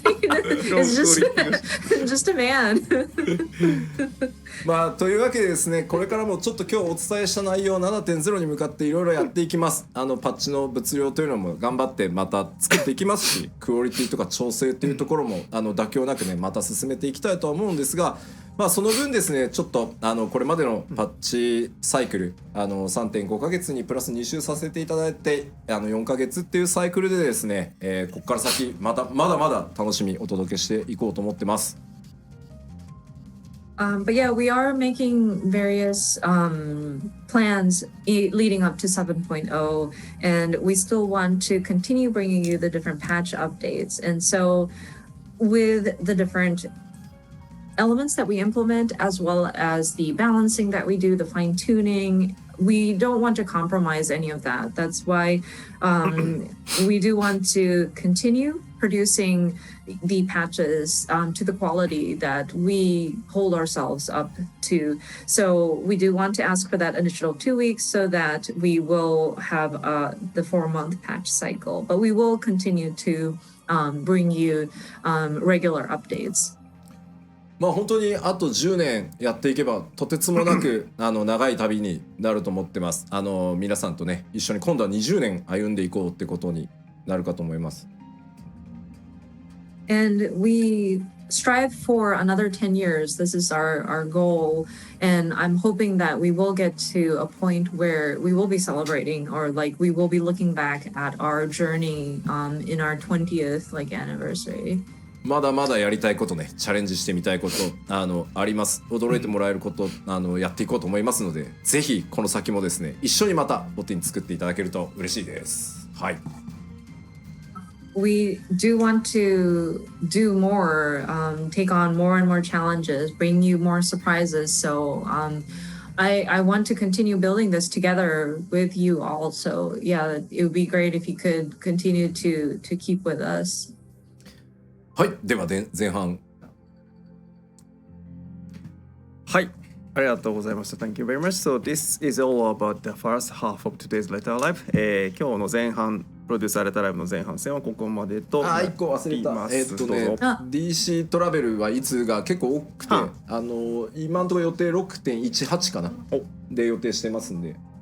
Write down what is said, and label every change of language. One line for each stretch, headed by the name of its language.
English: It's just a man.
Japanese: まあというわけでですね、これからもちょっと今日お伝えした内容 7.0 に向かっていろいろやっていきます。パッチの物量というのも頑張ってまた作っていきますし、クオリティとか調整というところも妥協なくねまた進めていきたいとは思うんですが、まあその分ですね、ちょっとこれまでのパッチサイクル3.5 ヶ月にプラス2週させていただいて4ヶ月っていうサイクルでですね、ここから先まだまだ楽しみお届けしていこうと思ってます。
English: But yeah, we are making various plans leading up to 7.0, and we still want to continue bringing you the different patch updates. And so with the different elements that we implement, as well as the balancing that we do, the fine tuning, we don't want to compromise any of that. That's why we do want to continue producing the patches to the quality that we hold ourselves up to. So we do want to ask for that additional 2 weeks so that we will have the 4-month patch cycle. But we will continue to bring you regular updates.
Japanese: まあ本当にあと10年やっていけばとてつもなく長い旅になると思ってます。皆さんとね一緒に今度は20年歩んでいこうってことになるかと思います。
English: And we strive for another 10 years. This is our goal. And I'm hoping that we will get to a point where we will be celebrating, or like we will be looking back at our journey in our 20th anniversary.
Japanese: まだまだやりたいことね、チャレンジしてみたいことあります。驚いてもらえることやっていこうと思いますので、ぜひこの先もですね一緒にまたボティン作っていただけると嬉しいです。はい。
English: We do want to do more, take on more and more challenges, bring you more surprises. So I want to continue building this together with you all. So yeah, it would be great if you could continue to keep with us.
Japanese: はい、では前半。はい、ありがとうございました。
English: Thank you very much. So this is all about the first half of today's letter live.
Japanese: 今日の前半、プロデューサーレターライブの前半戦はここまでとなっています。 1個忘れた。 DC トラベルはいつが結構多くて、今のところ予定 6.18 かなで予定してますんで。